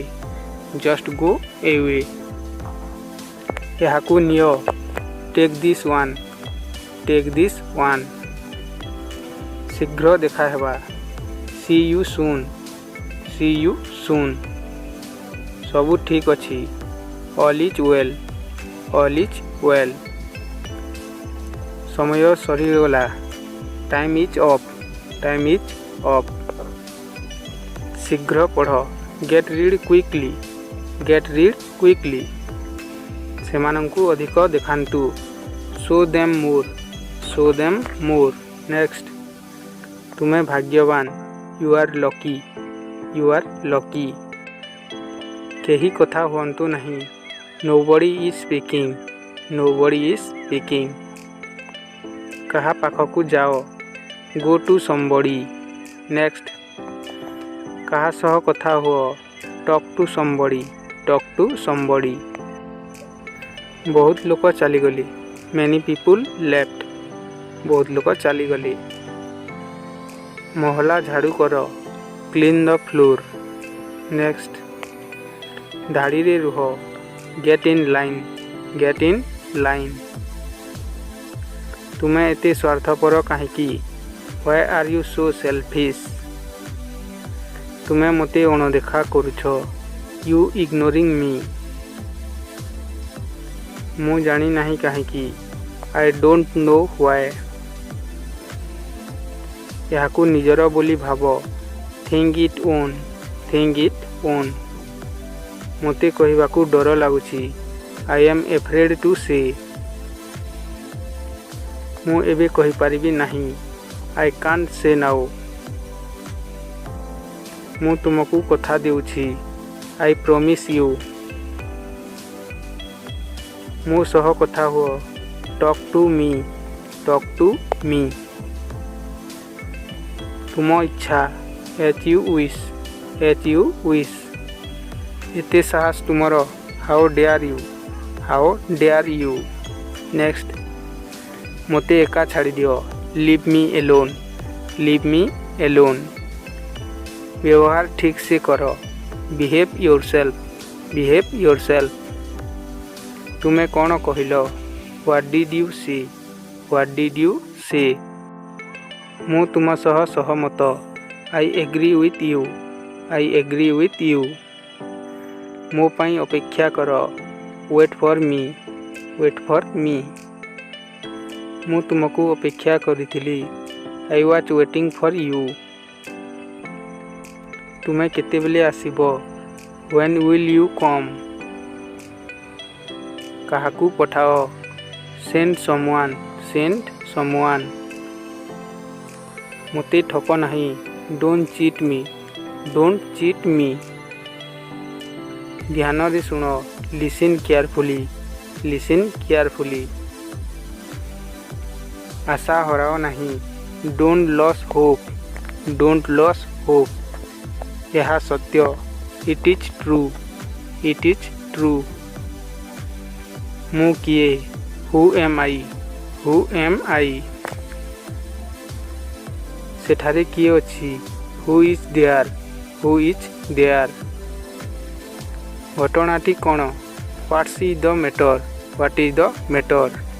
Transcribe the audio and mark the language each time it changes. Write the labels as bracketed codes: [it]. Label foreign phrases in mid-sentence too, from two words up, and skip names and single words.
[en] just go away. [or] ଏହାକୁ ନିଅ [en] take this one. take this one. [or] ଶୀଘ୍ର ଦେଖା ହେବା [en] see you soon. see you soon. [or] ସବୁ ଠିକ ଅଛି [en] all is well. all is well. [or] ସମୟ ସରିଗଲା [en] time is up. time is up. [or] ଶୀଘ୍ର ପଢ଼ [en] get read quickly. get read quickly. [or] ସେମାନଙ୍କୁ ଅଧିକ ଦେଖାନ୍ତୁ [en] show them more. show them more. next. [or] ତୁମେ ଭାଗ୍ୟବାନ [en] you are lucky. you are lucky. [or] କେହି କଥା ହୁଅନ୍ତୁ ନାହିଁ [en] nobody is speaking. nobody is speaking. [or] କାହା ପାଖକୁ ଯାଅ [en] go to somebody. next. [or] କାହା ସହ କଥା ହୁଅ [en] talk to somebody. talk to somebody. [or] ବହୁତ ଲୋକ ଚାଲିଗଲେ [en] many people left. [or] ବହୁତ ଲୋକ ଚାଲିଗଲେ। ମହଲା ଝାଡ଼ୁ କର [en] clean the floor. next. [or] ଧାଡ଼ିରେ ରୁହ [en] get in line. get in line. [or] ତୁମେ ଏତେ ସ୍ୱାର୍ଥପର କାହିଁକି [en] why are you so selfish? [or] ତୁମେ ମୋତେ ଅଣଦେଖା କରୁଛ [en] you ignoring me. [or] ମୁଁ ଜାଣି ନାହିଁ କାହିଁକି [en] I don't know why. [or] ଏହାକୁ ନିଜର ବୋଲି ଭାବ [en] think it on. think it on. [or] ମୋତେ କହିବାକୁ ଡର ଲାଗୁଛି [en] I am afraid to say. [or] ମୁଁ ଏବେ କହିପାରିବି ନାହିଁ [en] I can't say now. [or] ମୁଁ ତୁମକୁ କଥା ଦେଉଛି [en] I promise you. [or] ମୋ ସହ କଥା ହୁଅ [en] talk to me. talk to me. [or] ତୁମ ଇଚ୍ଛା [en] as you wish. as you wish. [or] ଏତେ ସାହସ ତୁମର [en] how dare you. how dare you. next. [or] ମୋତେ ଏକା ଛାଡ଼ିଦିଅ [en] leave me alone. leave me alone. [or] ବ୍ୟବହାର ଠିକ ସେ କର [en] behave yourself. behave yourself. [or] ତୁମେ କ'ଣ କହିଲ [en] What did you say? What did you say? [or] ମୁଁ ତୁମ ସହ ସହମତ। [en] I agree with you. I agree with you. [or] ମୋ ପାଇଁ ଅପେକ୍ଷା କର। [en] Wait for me. Wait for me. [or] ମୁଁ ତୁମକୁ ଅପେକ୍ଷା କରିଥିଲି। [en] I was waiting for you. [or] ତୁମେ କେତେବେଳେ ଆସିବ? [en] When will you come? [or] କାହାକୁ ପଠାଅ? [en] Send someone. Send someone. [or] ମୋତେ ଠକ ନାହିଁ। [en] Don't cheat me. Don't cheat me. [or] ଧ୍ୟାନରେ ଶୁଣ। [en] Listen carefully. Listen carefully. [or] ଆଶା ହରାଅ ନାହିଁ। [en] Don't lose hope. Don't lose hope. [or] ଏହା ସତ୍ୟ। [en] It is true. It is true. [or] ମୁଁ କିଏ? [en] Who am I? Who am I? [or] ସେଠାରେ କିଏ ଅଛି? [en] Who is there? Who is there? [or] ଘଟଣାଟି କ'ଣ? [en] What's the matter? What is the matter?